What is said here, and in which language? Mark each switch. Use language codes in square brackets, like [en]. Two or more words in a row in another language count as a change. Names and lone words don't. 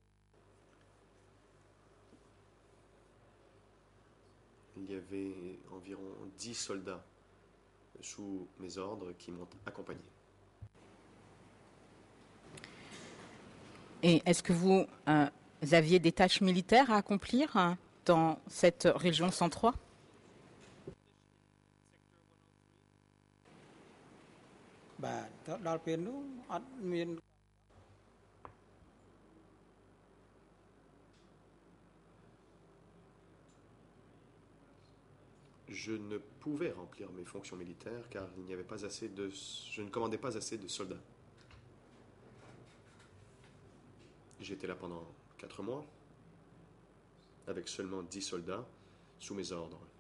[fr] Il y avait environ 10 soldats sous mes ordres qui m'ont accompagné. Et est-ce que vous aviez des tâches militaires à accomplir dans cette région 103? [km] បាទទៅដល់ពេលនោះអត់មាន [fr] Je ne pouvais remplir mes fonctions militaires car il n'y avait pas assez de, je ne commandais pas assez de soldats. J'étais là pendant 4 mois, avec seulement 10 soldats sous mes ordres.